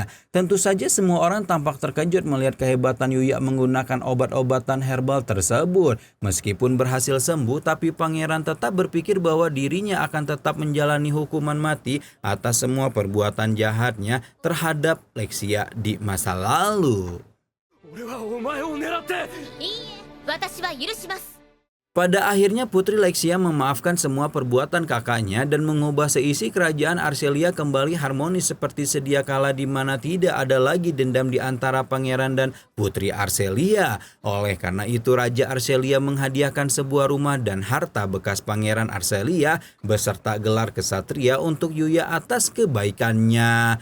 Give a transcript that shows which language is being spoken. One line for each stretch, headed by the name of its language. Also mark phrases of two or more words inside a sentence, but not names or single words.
Indonesian: Tentu saja semua orang tampak terkejut melihat kehebatan Yuya menggunakan obat-obatan herbal tersebut. Meskipun berhasil sembuh, tapi pangeran tetap berpikir bahwa dirinya akan tetap menjalani hukuman mati atas semua perbuatan jahatnya terhadap Lexia di masa lalu.
Japanese: いいえ、私は許します。
Indonesian: Pada akhirnya Putri Lexia memaafkan semua perbuatan kakaknya dan mengubah seisi kerajaan Arcelia kembali harmonis seperti sedia kala di mana tidak ada lagi dendam di antara pangeran dan Putri Arcelia. Oleh karena itu Raja Arcelia menghadiahkan sebuah rumah dan harta bekas pangeran Arcelia beserta gelar kesatria untuk Yuya atas kebaikannya.